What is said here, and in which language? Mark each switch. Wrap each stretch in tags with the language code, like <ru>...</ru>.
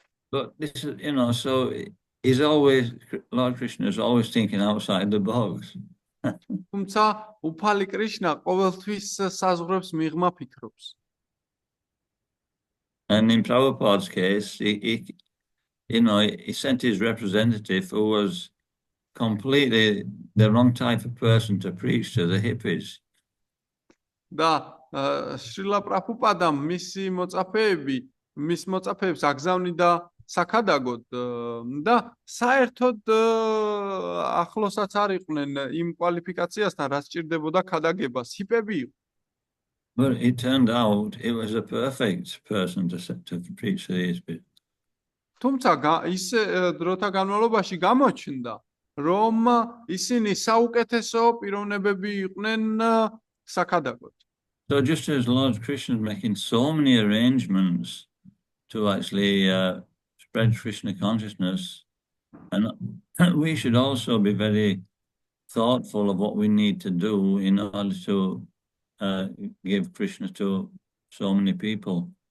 <en>But this is, so he's always, Lord Krishna is always thinking outside the box.</en> <ka>თუმცა უფალი კრიშნა ყოველთვის საზღვრებს მიღმა ფიქრობს.</ka> <en>And in Prabhupada's case, he sent his representative who was completely the wrong type of person to preach to the hippies.</en> <ka>და შრილა პრაბჰუპადამ მის მოწაფეებს აგზავნიდა საქადაგოდ და საერთოდ ახლოსაც არ იყვნენ იმ კვალიფიკაციასთან, რაც სჭირდებოდა ქადაგებას. ჰიპები იყო.</ka> <en>But it turned out it was a perfect person to preach to these people.</en> <ka>თუმცა ისე დროთა განმავლობაში გამოჩნდა, რომ ისინი საუკეთესო პიროვნებები იყვნენ საქადაგოდ.</ka> <en>So just as Lord Krishna is making so many arrangements to actually spread Krishna consciousness, and we should also be very thoughtful of what we need to do in order to give Krishna to so many people.</en>